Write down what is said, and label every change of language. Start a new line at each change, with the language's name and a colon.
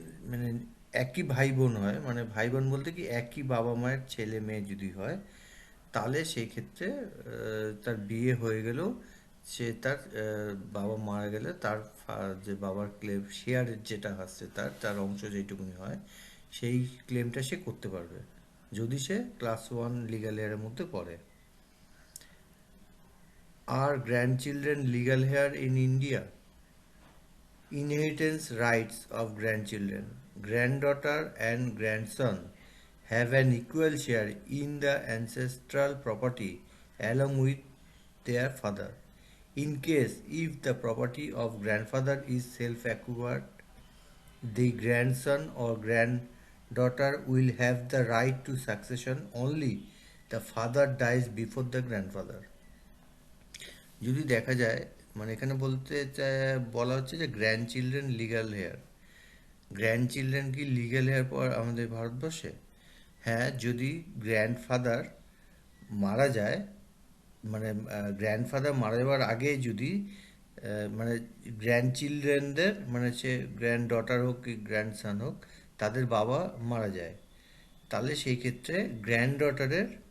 Bangla: মানে একই ভাই বোন হয়, মানে ভাই বোন বলতে কি একই বাবা মায়ের ছেলে মেয়ে যদি হয়, তাহলে সেই ক্ষেত্রে তার বিয়ে হয়ে গেলেও সে তার বাবা মারা গেলে তার যে বাবার ক্লেম শেয়ারের যেটা আসছে তার অংশ যেটুকুনি হয় সেই ক্লেমটা সে করতে পারবে যদি সে ক্লাস 1 লিগ্যাল হেয়ারের মধ্যে পড়ে।
English: আর grandchildren legal heir in India? Inheritance rights of grandchildren. Granddaughter and grandson have an equal share in the ancestral property along with their father. In case if the property of grandfather is self-acquired, the grandson or granddaughter will have the right to succession only the father dies before the grandfather.
Bangla: যদি দেখা যায়, মানে এখানে বলা হচ্ছে যে grand children legal hair. Grand children কি legal hair পর আমাদের ভারতবর্ষে? হ্যাঁ, যদি গ্র্যান্ডফাদার মারা যায়, মানে গ্র্যান্ডফাদার মারা যাওয়ার আগে যদি মানে গ্র্যান্ড চিলড্রেনদের, মানে সে গ্র্যান্ড ডটার হোক কি গ্র্যান্ডসান হোক, তাদের বাবা মারা যায়, তাহলে সেই ক্ষেত্রে গ্র্যান্ড ডটারের